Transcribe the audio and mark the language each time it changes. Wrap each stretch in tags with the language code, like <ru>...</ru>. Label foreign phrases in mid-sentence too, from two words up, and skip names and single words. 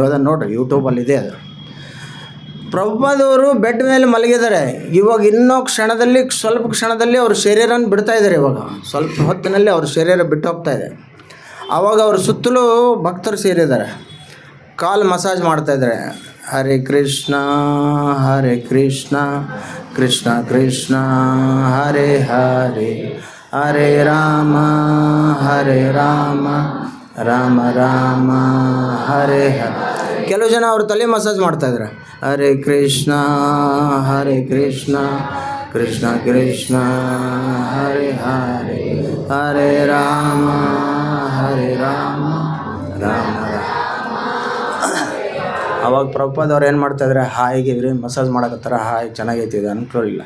<kn>ನೀವು ಅದನ್ನು ನೋಡಿರಿ, ಯೂಟ್ಯೂಬಲ್ಲಿದೆ ಅದು. ಪ್ರಭುಪಾದವರು ಬೆಡ್ ಮೇಲೆ ಮಲಗಿದ್ದಾರೆ. ಇವಾಗ ಇನ್ನೂ ಸ್ವಲ್ಪ ಕ್ಷಣದಲ್ಲಿ ಅವ್ರ ಶರೀರನ ಬಿಡ್ತಾ ಇದ್ದಾರೆ. ಇವಾಗ ಸ್ವಲ್ಪ ಹೊತ್ತಿನಲ್ಲಿ ಅವ್ರ ಶರೀರ ಬಿಟ್ಟು ಹೋಗ್ತಾ ಇದೆ. ಆವಾಗ ಅವ್ರ ಸುತ್ತಲೂ ಭಕ್ತರು ಸೇರಿದ್ದಾರೆ, ಕಾಲು ಮಸಾಜ್ ಮಾಡ್ತಾಯಿದ್ದಾರೆ.</kn> <sa>ಹರೇ ಕೃಷ್ಣ ಹರೇ ಕೃಷ್ಣ ಕೃಷ್ಣ ಕೃಷ್ಣ ಹರೇ ಹರೇ ಹರೇ ರಾಮ ರಾಮ ರಾಮ ಹರೇ ಹರೇ.</sa> <kn>ಕೆಲವು ಜನ ಅವ್ರ ತಲೆ ಮಸಾಜ್ ಮಾಡ್ತಾಯಿದ್ದಾರೆ.</kn> <sa>ಹರೇ ಕೃಷ್ಣ ಕೃಷ್ಣ ಕೃಷ್ಣ ಹರೇ ಹರೇ ಹರೇ ರಾಮ ರಾಮ ರಾಮ.</sa> <kn>ಅವಾಗ ಪ್ರಭುಪಾದವ್ರು ಏನು ಮಾಡ್ತಾಯಿದ್ರೆ, ಹಾಯಿಗೆ ಇವ್ರಿ ಮಸಾಜ್ ಮಾಡಕತ್ತಾರ, ಹಾಯ್ ಚೆನ್ನಾಗೈತಿ ಇದು ಅನ್ಕೊಳ್ಳಿಲ್ಲ.</kn>